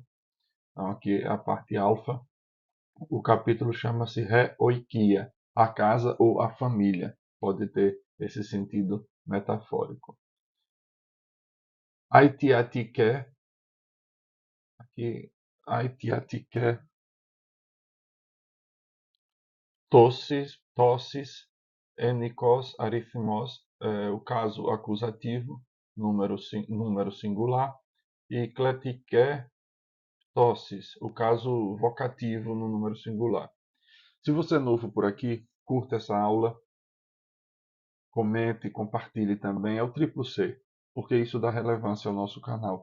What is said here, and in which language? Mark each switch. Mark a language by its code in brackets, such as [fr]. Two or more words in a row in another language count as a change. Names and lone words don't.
[pt] Então, aqui é a parte alfa. O capítulo chama-se Re-oikia, a casa ou a família. Pode ter esse sentido metafórico. Aitiatike, aqui, [el] αιτιατική, πτώσις, ενικός, αριθμός, [pt] o caso acusativo, número singular, e [el] κλητική, πτώσις, [pt] o caso vocativo no número singular. Se você é novo por aqui, curta essa aula, comente, compartilhe também, é o triplo C, porque isso dá relevância ao nosso canal.